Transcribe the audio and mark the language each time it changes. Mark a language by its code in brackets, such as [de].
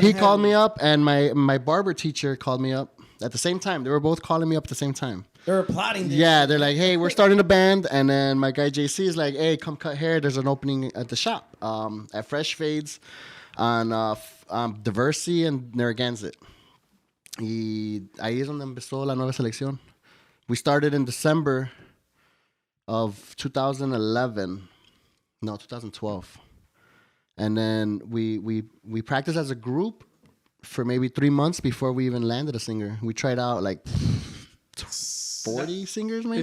[en] He called me up, and my barber teacher called me up at the same time. They were both calling me up at the same time. They were plotting this. Yeah, they're like, "Hey, we're starting a band," and then my guy JC is like, "Hey, come cut hair. There's an opening at the shop at Fresh Fades on Diversi and Narragansett." [es] Y ahí es donde empezó la nueva selección. [en] We started in December of 2011. No, 2012. And then we practiced as a group for maybe 3 months before we even landed a singer. We tried out like 40 singers maybe.